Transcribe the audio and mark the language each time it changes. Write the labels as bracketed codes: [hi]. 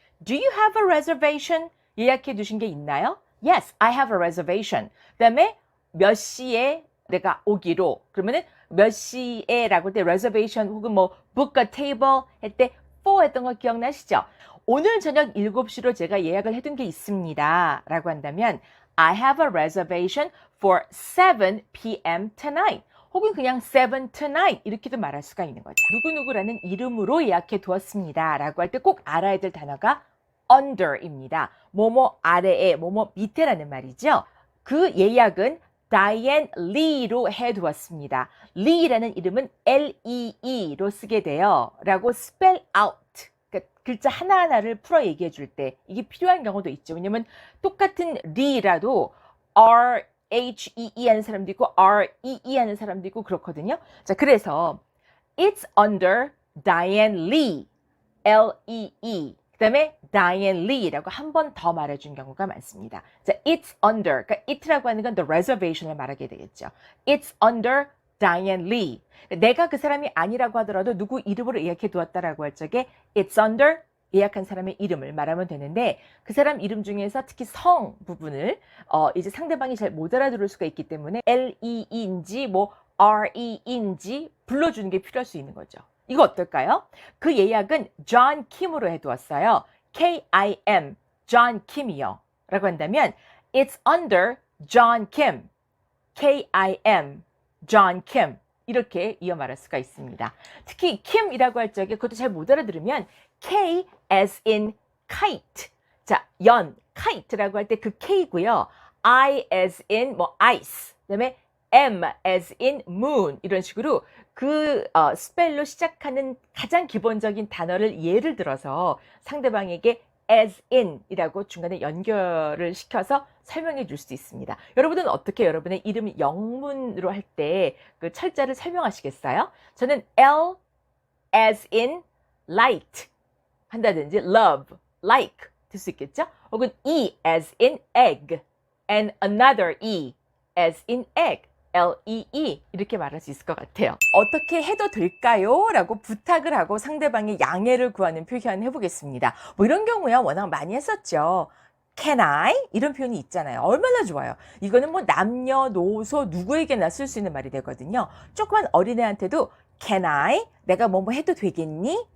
[en] Do you have a reservation? [ko] 예약해 두신 게 있나요? [en] Yes, I have a reservation. [ko] 그 다음에 몇 시에 내가 오기로 그러면은 몇 시에 라고 할 때 reservation 혹은 뭐 [en] book a table [ko] 할 때 for 했던 거 기억나시죠? 오늘 저녁 7시로 제가 예약을 해둔 게 있습니다 라고 한다면 [en] I have a reservation for 7 p.m. tonight. [ko] 혹은 그냥 [en] 7 tonight [ko] 이렇게도 말할 수가 있는 거죠. 누구누구라는 이름으로 예약해 두었습니다 라고 할 때 꼭 알아야 될 단어가 under입니다. 뭐뭐 아래에 뭐뭐 밑에라는 말이죠. 그 예약은 Diane Lee로 해두었습니다. Lee라는 이름은 L-E-E로 쓰게 돼요 라고 [en] spell out. [ko] 그러니까 글자 하나하나를 풀어 얘기해 줄 때 이게 필요한 경우도 있죠. 왜냐면 똑같은 Lee라도 R-H-E-E 하는 사람도 있고 R-E-E 하는 사람도 있고 그렇거든요. 자, 그래서 [en] It's under Diane Lee, L-E-E. [ko] 그 다음에 Diane Lee라고 한 번 더 말해준 경우가 많습니다. 자, [en] It's under, [ko] 그러니까 it라고 하는 건 [en] the reservation [ko] 을 말하게 되겠죠. [en] It's under Diane Lee. [ko] 내가 그 사람이 아니라고 하더라도 누구 이름으로 예약해 두었다라고 할 적에 [en] It's under [ko] 예약한 사람의 이름을 말하면 되는데 그 사람 이름 중에서 특히 성 부분을 이제 상대방이 잘 못 알아들을 수가 있기 때문에 L-E-E인지 뭐 R-E-인지 불러주는 게 필요할 수 있는 거죠. 이거 어떨까요? 그 예약은 John Kim으로 해두었어요. K-I-M, John Kim이요. 라고 한다면 [en] It's under John Kim, K-I-M, John Kim. [ko] 이렇게 이어 말할 수가 있습니다. 특히 Kim이라고 할 적에 그것도 잘 못 알아들으면 [en] K as in kite. [ko] 자, 연, kite라고 할 때 그 K고요. [en] I as in 뭐 ice. [ko] 그다음에 M [en] as in [ko] moon 이런 식으로 그 스펠로 시작하는 가장 기본적인 단어를 예를 들어서 상대방에게 as in 이라고 중간에 연결을 시켜서 설명해 줄 수도 있습니다. 여러분은 어떻게 여러분의 이름 영문으로 할 때 그 철자를 설명하시겠어요? 저는 [en] L as in light [ko] 한다든지 [en] love, like [ko] 될 수 있겠죠? 혹은 [en] E as in egg and another E as in egg, L-E-E [ko] 이렇게 말할 수 있을 것 같아요. 어떻게 해도 될까요? 라고 부탁을 하고 상대방의 양해를 구하는 표현 해보겠습니다. 뭐 이런 경우야 워낙 많이 했었죠. [en] Can I? [ko] 이런 표현이 있잖아요. 얼마나 좋아요. 이거는 뭐 남녀노소 누구에게나 쓸 수 있는 말이 되거든요. 조그만 어린애한테도 [en] Can I? [ko] 내가 뭐뭐 해도 되겠니?